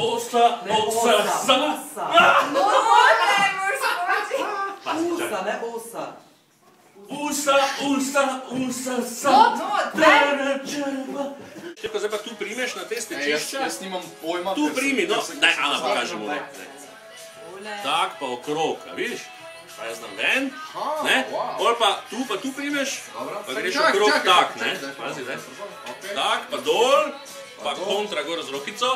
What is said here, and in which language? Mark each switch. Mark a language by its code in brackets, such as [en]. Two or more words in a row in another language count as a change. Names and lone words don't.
[sl] Osta, osa. Usa, ne osa. Usa, sa. Števko, zdaj pa tu primeš na te stečišča. Jaz nimam pojma. Tu primi, no. Daj, Ana, pokažemo. Tak, pa okrog, a vidiš? Pa jaz znam ven, ne? Pol pa tu primeš, pa greš okrog tak, ne? Pazi, zdaj. Tak, pa dol, pa kontra gor z rokico.